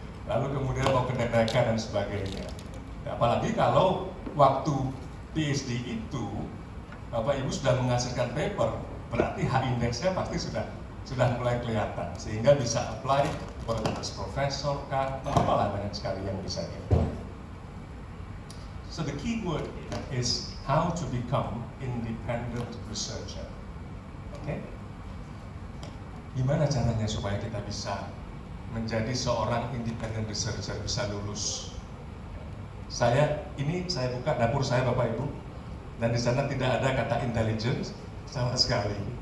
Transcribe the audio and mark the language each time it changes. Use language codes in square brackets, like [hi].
[id] Lalu kemudian mau ke DPK dan sebagainya. Apalagi kalau waktu PhD itu Bapak Ibu sudah menghasilkan paper, berarti H-index-nya pasti sudah mulai kelihatan, sehingga bisa apply bertugas profesor kah, apalah banyak sekali yang bisa gitu. [en] So the key word is how to become independent researcher. Oke? [id] Gimana caranya supaya kita bisa menjadi seorang [en] independent researcher, [id] bisa lulus? Saya buka dapur saya Bapak Ibu, dan di sana tidak ada kata intelligence sama sekali.